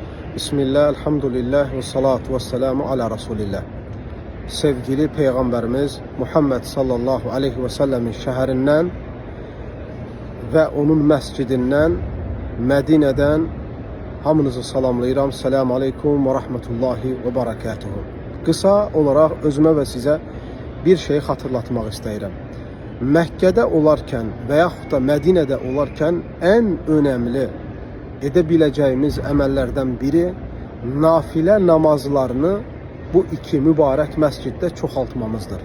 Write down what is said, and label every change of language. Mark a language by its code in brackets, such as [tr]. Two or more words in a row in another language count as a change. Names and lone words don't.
[ar] بسم الله، الحمد لله والصلاة والسلام على رسول الله. [az] Sevgili Peygamberimiz Muhammed [ar] صلى الله عليه وسلم [az] şəhərindən və onun məscidindən, Mədinədən hamınızı salamlayıram. [ar] السلام عليكم ورحمة الله وبركاته. [az] Qısa olaraq özümə və sizə bir şey xatırlatmaq istəyirəm. Məkkədə olarkən və yaxud da Mədinədə olarkən ən önəmli edə biləcəyimiz əməllərdən biri nafilə namazlarını bu iki mübarək məsciddə çoxaltmamızdır.